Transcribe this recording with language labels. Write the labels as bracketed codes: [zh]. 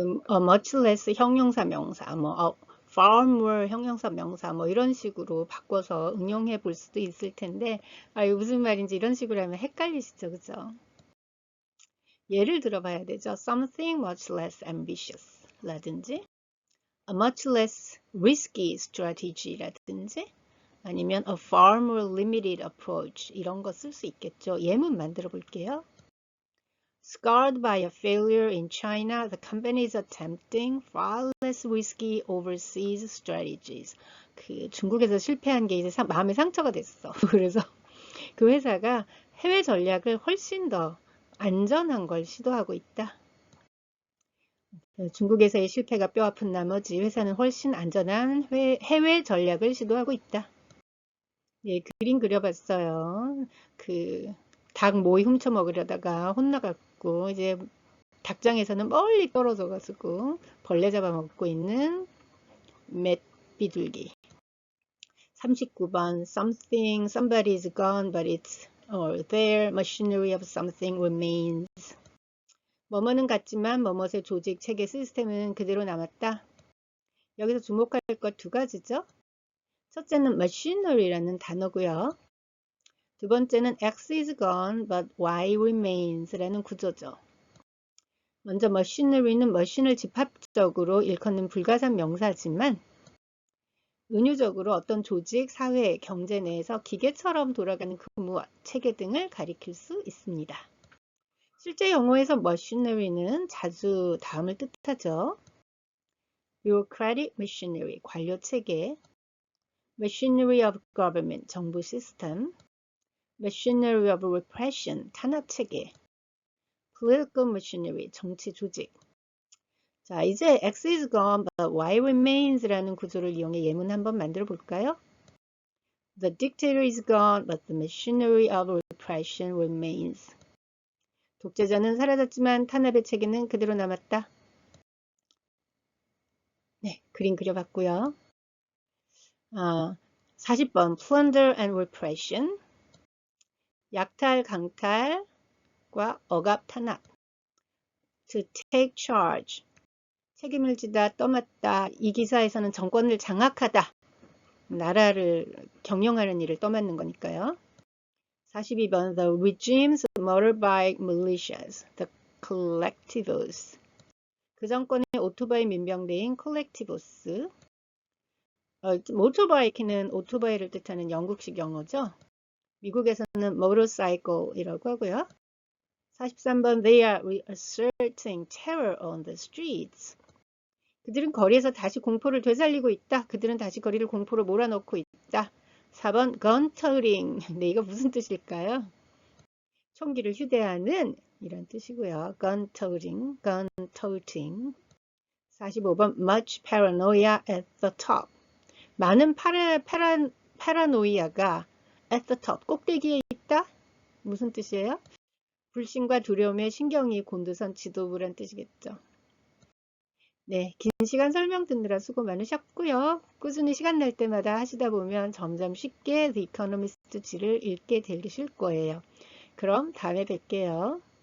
[en] much less [ko] 형용사 명사, [en] far more [ko] 형용사 명사 이런 식으로 바꿔서 응용해 볼 수도 있을 텐데 무슨 말인지 이런 식으로 하면 헷갈리시죠, 그죠? 예를 들어봐야 되죠. [en] something much less ambitious [ko] 라든지 [en] a much less risky strategy 라든지 아니면 a far more limited approach [ko] 이런 거 쓸 수 있겠죠. 예문 만들어 볼게요. [en] Scarred by a failure in China, the company is attempting far less risky overseas strategies. [ko] 그 중국에서 실패한 게 이제 마음의 상처가 됐어. 그래서 그 회사가 해외 전략을 훨씬 더 안전한 걸 시도하고 있다. 중국에서의 실패가 뼈아픈 나머지 회사는 훨씬 안전한 해외 전략을 시도하고 있다. 예, 그림 그려봤어요. 그 닭 모이 훔쳐 먹으려다가 혼나갖고 이제 닭장에서는 멀리 떨어져 가지고 벌레 잡아먹고 있는 맷 비둘기. [en] 39번 somebody is gone but it's their machinery of something remains. [ko] 뭐뭐는 같지만 뭐뭇의 조직, 체계, 시스템은 그대로 남았다. 여기서 주목할 것 두 가지죠. 첫째는 machinery라는 단어고요. 두 번째는 [en] X is gone but Y remains [ko] 라는 구조죠. 먼저 machinery는 머신을 집합적으로 일컫는 불가산 명사지만 은유적으로 어떤 조직, 사회, 경제 내에서 기계처럼 돌아가는 근무, 체계 등을 가리킬 수 있습니다. 실제 용어에서 machinery는 자주 다음을 뜻하죠. [en] bureaucratic machinery, [ko] 관료 체계, [en] machinery of government, [ko] 정부 시스템, [en] machinery of repression, [ko] 탄압 체계, [en] political machinery, [ko] 정치 조직. 자, 이제 [en] X is gone but Y remains [ko] 라는 구조를 이용해 예문 한번 만들어 볼까요? [en] The dictator is gone but the machinery of repression remains. [ko] 독재자는 사라졌지만 탄압의 체계는 그대로 남았다. 네, 그림 그려봤고요. [en] 40번 plunder and repression. [ko] 약탈, 강탈과 억압, 탄압. [en] To take charge. [ko] 책임을 지다, 떠맡다. 이 기사에서는 정권을 장악하다. 나라를 경영하는 일을 떠맡는 거니까요. [en] 42번 The regime's motorbike militias, the collectivos. [ko] 그 정권의 오토바이 민병대인 콜렉티보스. 모토바이크는 오토바이를 뜻하는 영국식 영어죠. 미국에서는 motorcycle이라고 하고요. [en] 43번 They are reasserting terror on the streets. [ko] 그들은 거리에서 다시 공포를 되살리고 있다. 그들은 다시 거리를 공포로 몰아넣고 있다. 4번 [en] gun toting. [ko] 네, 이거 무슨 뜻일까요? 총기를 휴대하는 이런 뜻이고요. [en] gun toting, gun toting. 45번 much paranoia at the top. [ko] 많은 파라노이아가 [en] at the top, [ko] 꼭대기에 있다? 무슨 뜻이에요? 불신과 두려움에 신경이 곤두선 지도부란 뜻이겠죠. 네, 긴 시간 설명 듣느라 수고 많으셨고요. 꾸준히 시간 날 때마다 하시다 보면 점점 쉽게 The Economist G를 읽게 되실 거예요. 그럼 다음에 뵐게요.